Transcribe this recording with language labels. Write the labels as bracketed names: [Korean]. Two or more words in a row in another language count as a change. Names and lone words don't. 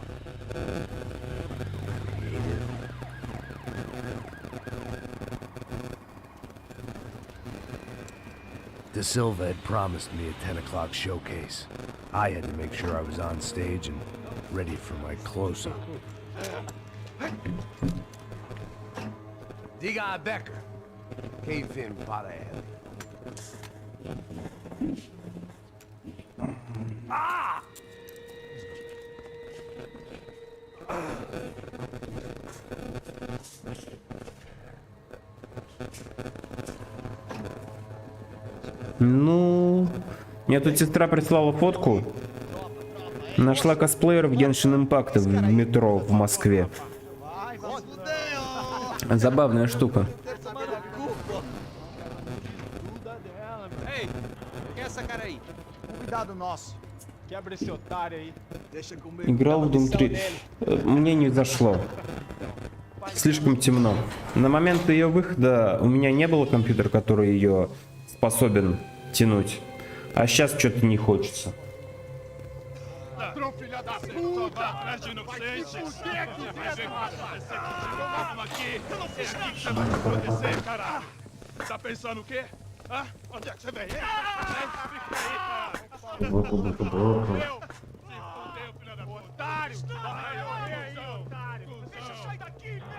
[English] De Silva had promised me a 10 o'clock showcase. I had to make sure I was on stage and ready for my close-up. [Portuguese] Diga a Becker. Que vem para ele. Ah! [Russian] Ну, мне тут сестра прислала фотку. Нашла косплееров Genshin Impact в метро в Москве. Забавная штука. [Portuguese] Ei, quem é essa cara aí? Convidado nosso. Quebra esse otário aí. Deixa comigo. [Russian] Играл в Doom 3. Мне не зашло. Слишком темно. На момент ее выхода у меня не было компьютера, который ее способен тянуть. А сейчас что-то не хочется. [Portuguese] Tá pensando o quê? Hã? Onde é que você vem? Deixa eu sair daqui, né?